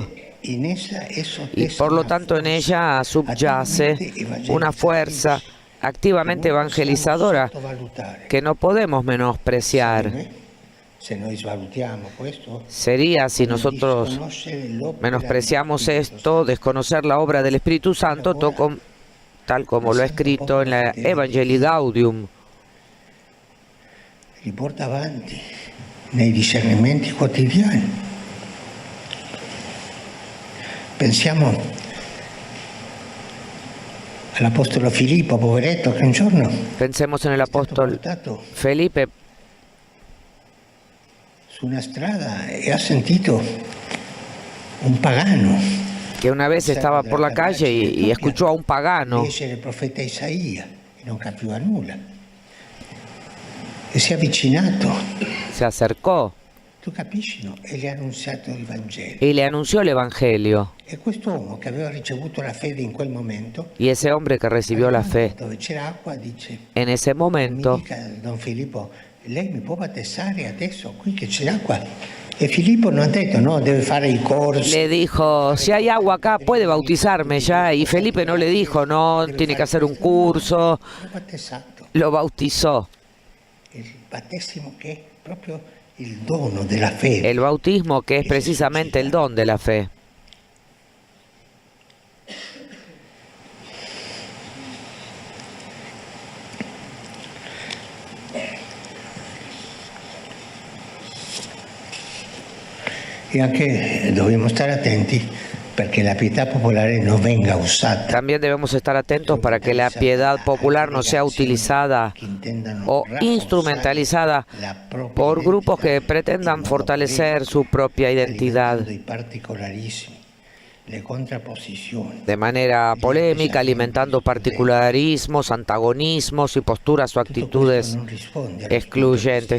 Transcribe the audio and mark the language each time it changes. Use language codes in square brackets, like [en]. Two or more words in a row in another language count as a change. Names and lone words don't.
[es] Y por lo tanto en ella subyace una fuerza activamente evangelizadora que no podemos menospreciar. Sería, si nosotros menospreciamos esto, desconocer la obra del Espíritu Santo, tal como lo ha escrito en la Evangelii Gaudium. [it] Li porta avanti nei discernimenti quotidiani. Pensiamo all'Apostolo Filippo, poveretto, che un giorno [es] Pensemos en el apóstol Felipe. [it] Su una strada e ha sentito un pagano, [es] que una vez estaba por la calle y escuchó a un pagano [it] legge il profeta Isaia e non capiva nulla. E si è avvicinato. [es] se acercó [it] Tu capisci, no? E le ha annunziato il Vangelo. [es] y le anunció el Evangelio. [it] E quest'uomo che aveva ricevuto la fede in quel momento, [es] Y ese hombre que recibió la fe [it] dove c'era acqua, dice: [es] en ese mi momento [it] dica, Don Filippo, lei mi può battezzare adesso qui che c'è l'acqua? E Filippo non ha detto no, debe fare i corsi. [es] Le dijo, si hay agua acá, puede bautizarme ya. Y Felipe no le dijo, no, tiene que hacer un curso. [it] L'ho battezzato. [es] Lo bautizó. [it] Il battesimo che è proprio il dono della fede. [es] El bautismo, que es precisamente el don de la fe. [it] E anche dobbiamo stare attenti perché la pietà popolare non venga usata. [es] También debemos estar atentos para que la piedad popular no sea utilizada o instrumentalizada por grupos que pretendan fortalecer su propia identidad de manera polémica, alimentando particularismos, antagonismos y posturas o actitudes excluyentes.